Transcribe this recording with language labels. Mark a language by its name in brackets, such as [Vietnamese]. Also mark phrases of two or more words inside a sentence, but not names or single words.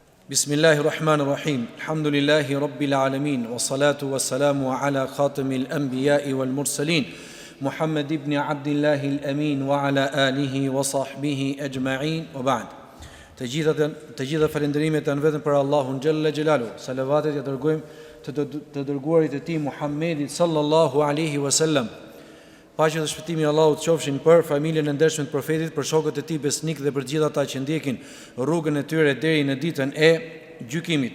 [Arabic] بسم الله الرحمن الرحيم. الحمد لله رب العالمين. والصلاة والسلام على خاتم الأنبياء والمرسلين، محمد بن عبد الله الأمين وعلى آله وصحبه أجمعين. وبعد. [Albanian] Të gjitha falënderimet janë vetëm për Allahun [Arabic] جل جلاله. [Albanian] Salavatet ja dërgojmë të dërguarit e tij Muhammedit [Arabic] صلى الله عليه وسلم. [Albanian] Paqja dhe shpëtimi i Allahut qofshin për familjen e ndershme të profetit, për shokët e tij besnik dhe për gjithë ata që ndjekin rrugën e tyre deri në ditën e gjykimit.